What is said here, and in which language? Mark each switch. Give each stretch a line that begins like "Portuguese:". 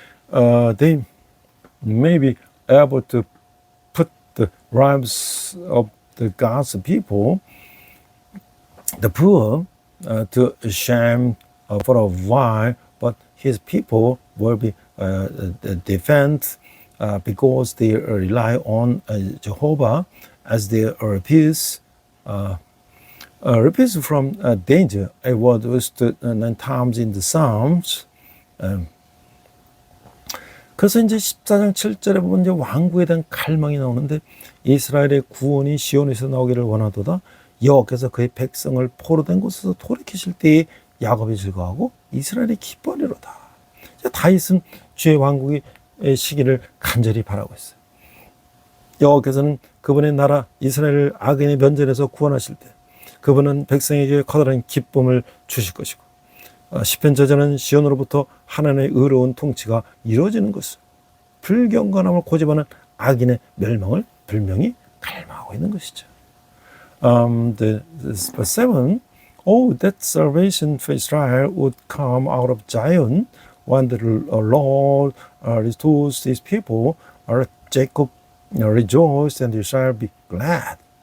English: They may be able to put the lives of the God's people, the poor, to shame for a while, but His people will be defended because they rely on Jehovah as their refuge. Refuge from danger, a word used 9 times in the Psalms.
Korean: 그래서 이제 14장 7절에 보면 이제 왕국에 대한 갈망이 나오는데, 이스라엘의 구원이 시온에서 나오기를 원하도다. 여호와께서 그의 백성을 포로된 곳에서 돌이키실 때에 야곱이 즐거워하고 이스라엘이 기뻐하리로다. 다윗은 주의 왕국의 시기를 간절히 바라고 있어요. 여호와께서는 그분의 나라 이스라엘을 악인의 면전에서 구원하실 때 그분은 백성에게 커다란 기쁨을 주실 것이고 시편 저자는 시온으로부터 하나님의 의로운 통치가 이루어지는 것을 불경건함을 고집하는 악인의 멸망을 분명히 갈망하고 있는 것이죠.
English: Verse 7, oh, that salvation for Israel would come out of Zion when the Lord restores his people, or Jacob rejoice and Israel be glad.